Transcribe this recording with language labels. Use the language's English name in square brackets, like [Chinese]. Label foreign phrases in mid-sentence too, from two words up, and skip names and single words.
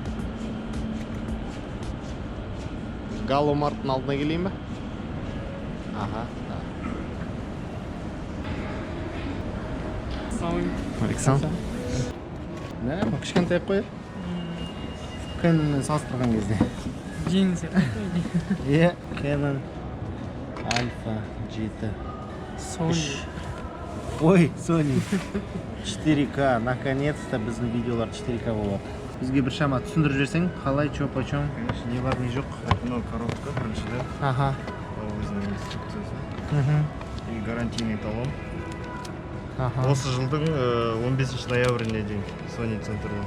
[Kazakh] Галомарттың алдына келейін ба? [Russian] Ага. Александр. [Kazakh] Да, кішкентай қой. Кэнонмен салыстырған кезде. Жеңіл сияқты. Иә, Canon Alpha 7. Sony. Ой, Sony. 4К. Наконец-то біздің видеолар 4К болады. Бізге бір шама түсіндіріп жіберсең, қалай, [Russian] чё, почем, [Kazakh] не бар, не жоқ. Мынау коробка біріншіден. Аха. Ол өзінің инструкциясы. Мхм. [Russian] И гарантийный талон. Аха. [Kazakh] Осы жылдың 15 ноябріне дейін Sony центрда.